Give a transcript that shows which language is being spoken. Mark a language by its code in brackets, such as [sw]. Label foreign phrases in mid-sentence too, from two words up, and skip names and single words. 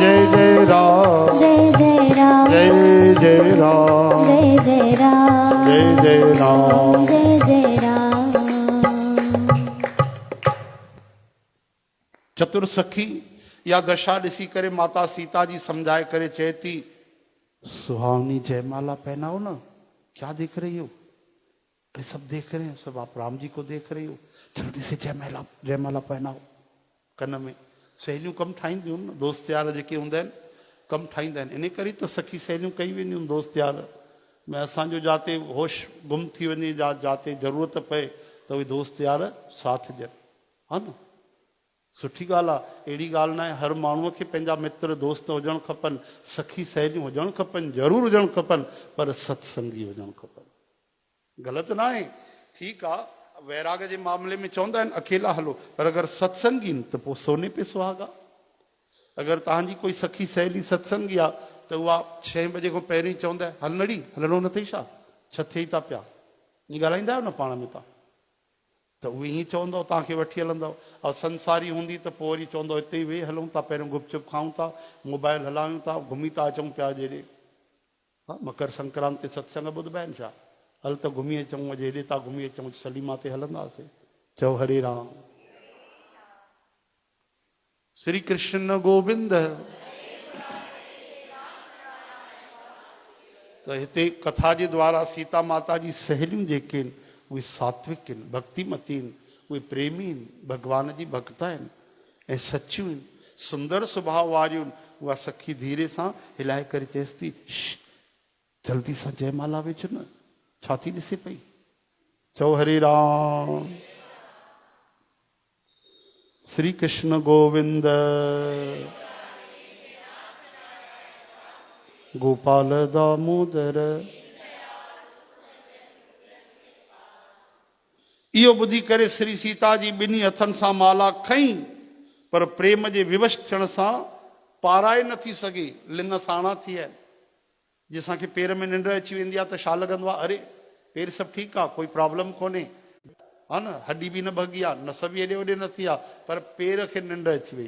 [hi] जय राम जय जय राम जय जय राम जय जय राम जय जय राम जय जय राम जय जय राम। [sd] चतुर सखी या दशा ॾिसी करे माता सीता जी समझाए करे चए थी सुहावनी जयमाला [hi] पहनाओ ना, क्या देख रही हो? अरे सब देख रहे हैं, सब आप राम जी को देख रही हो, जल्दी से जयमाला जयमाला पहनाओ कन में। [sd] सहेलियूं कम ठाहींदियूं आहिनि न, दोस्त यार जेके हूंदा आहिनि कम ठाहींदा आहिनि, इन करे त सखी सहेलियूं कई वेंदियूं आहिनि दोस्त यार में। असांजो जाते होश गुम थी वञे जाते ज़रूरत पए त उहे दोस्त यार साथ ॾियनि, हा न। सुठी ॻाल्हि आहे, अहिड़ी ॻाल्हि न आहे, हर माण्हूअ खे पंहिंजा मित्र दोस्त हुजणु खपनि, सखी सहेलियूं हुजणु खपनि, ज़रूरु हुजणु खपनि, पर सत्संगी हुजणु खपनि। ग़लति न आहे, ठीकु आहे, वैराग जे मामले में चवंदा आहिनि अकेला हलो, पर अगरि सत्संगी आहिनि त पोइ सोने पे सुहागा। अगरि तव्हांजी कोई सखी सहेली सत्संगी आहे त उहा 6 बजे खां पहिरीं चवंदा हल नड़ी हलणो न अथई छा, छा थिए था पिया, ईअं ॻाल्हाईंदा आहियो न पाण में तव्हां, त उहे ईअं चवंदव तव्हांखे वठी हलंदव। ऐं संसारी हूंदी त पोइ वरी चवंदव हिते ई वेही हलूं था, पहिरियों गुपचुप खाऊं था, मोबाइल हलायूं था, घुमी था अचूं पिया जहिड़े। हा, मकर संक्रांति ते सत्संग ॿुधबा आहिनि छा? हल त घुमी अचूं, अॼु हेॾे था घुमी अचूं, सलीमा ते हलंदासीं। चओ हरे राम। श्री कृष्ण गोविंद। त हिते कथा जे द्वारा सीता माता जी सहेलियूं जेके आहिनि उहे सात्विक आहिनि, भक्तिमती आहिनि, उहे प्रेमी आहिनि, भॻवान जी भक्त आहिनि ऐं सचियूं आहिनि, सुंदर स्वभाव वारियूं आहिनि। उहा सखी धीरे सां हिलाए करे चएसि थी जल्दी सां जयमाला विझ न, छा थी ॾिसे पई? चओ हरे राम। श्री कृष्ण गोविंद। गोपाल दामोदर। इहो ॿुधी करे श्री सीता जी ॿिन्ही हथनि सां माला खईं, पर प्रेम जे विवश थियण सां पाराए नथी सघे, लिंग साणा थी विया आहिनि। जे असांखे पेर में निंड अची वेंदी आहे त छा लॻंदो आहे, अरे पेर सभु ठीकु आहे, कोई प्रॉब्लम कोन्हे, हा न, हॾी बि न भॻी आहे, नस बि हेॾे होॾे न थी आहे, पर पेर खे निंड अची वई।